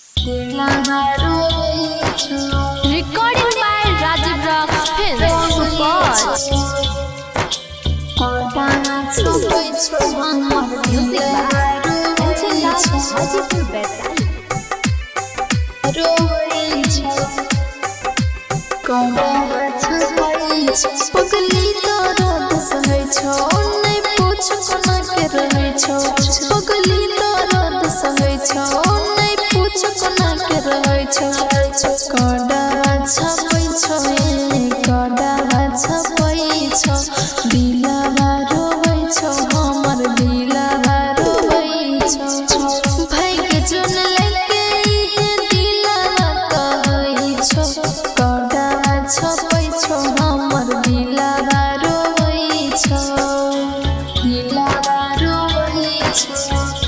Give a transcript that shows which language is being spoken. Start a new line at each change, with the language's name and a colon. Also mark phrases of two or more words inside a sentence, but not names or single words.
English: Recording by Rajiv Rocks Films. Music by Hajipur Baisali.
Maithili: पगली दर्द सहै छौ नै पूछ कोना के रहै छौ पगली दर्द सहै छौ नै पूछ कोना के रहै छौ कडावा छपै छौ कडावा छपै छौ दिलवा रोबै छौ हमर दिलवा रोबै छौ भाई के जुन लेके दिलवा कहै छौ कडावा छपै छौ हमर दिलवा रोबै छौ दिलवा रोबै छौ